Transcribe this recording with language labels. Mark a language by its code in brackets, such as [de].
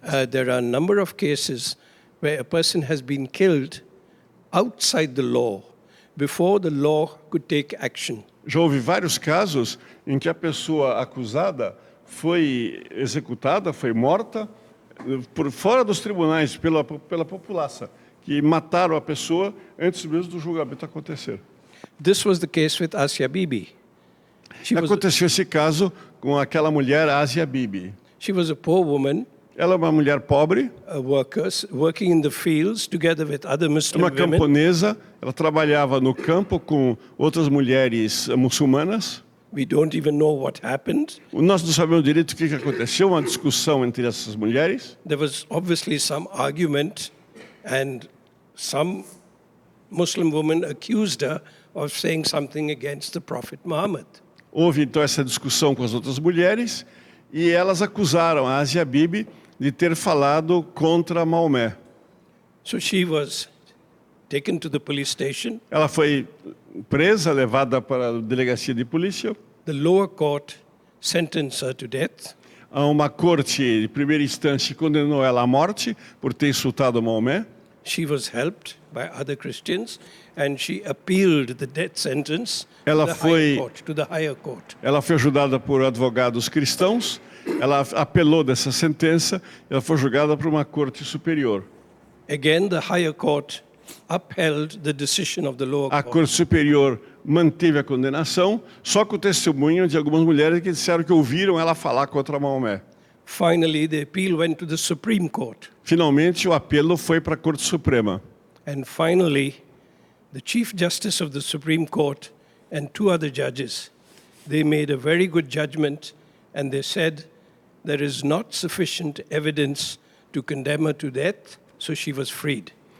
[en] There are a number of cases where a person has been killed outside the law, before the law could take action. [pt] Já houve vários casos em que a pessoa acusada foi executada, foi morta, por fora dos tribunais, pela população, que mataram a pessoa antes mesmo do julgamento acontecer. [en] This was the case with Asia Bibi. [pt] Aconteceu esse caso com aquela mulher, Asia Bibi. [en] She was a poor woman. [pt] Ela é uma mulher pobre, [en] working in the fields together with other Muslim [pt] uma [en] women. [pt] camponesa. Ela trabalhava no campo com outras mulheres muçulmanas. [en] We don't even know what happened. [pt] Nós não sabemos direito o que aconteceu, uma discussão entre essas mulheres. [en] There was obviously some argument, and some Muslim woman accused her of saying something against the Prophet Muhammad. [pt] Houve então essa discussão com as outras mulheres e elas acusaram a Asia Bibi de ter falado contra Maomé. [en] So she was taken to the police station. [pt] Ela foi presa, levada para a delegacia de polícia. [en] The lower court sentence her to death. [pt] Uma corte de primeira instância condenou ela à morte por ter insultado Maomé. [en] She was helped by other Christians, and she appealed the death sentence [pt] Ela [en] to the higher court. [pt] Ela foi ajudada por advogados cristãos, ela apelou dessa sentença, ela foi julgada por uma corte superior. [en] Again, the higher court upheld the decision of the lower [pt] A [en] court. [pt] corte superior manteve a condenação, só com o testemunho de algumas mulheres que disseram que ouviram ela falar contra Maomé. [en] Finally, the appeal went to the Supreme Court. [pt] Finalmente, o apelo foi para a Corte Suprema. [en] And finally, the Chief Justice of the Supreme Court and two other judges, they made a very good judgment, and they said there is not sufficient evidence to condemn her to death, so she was freed.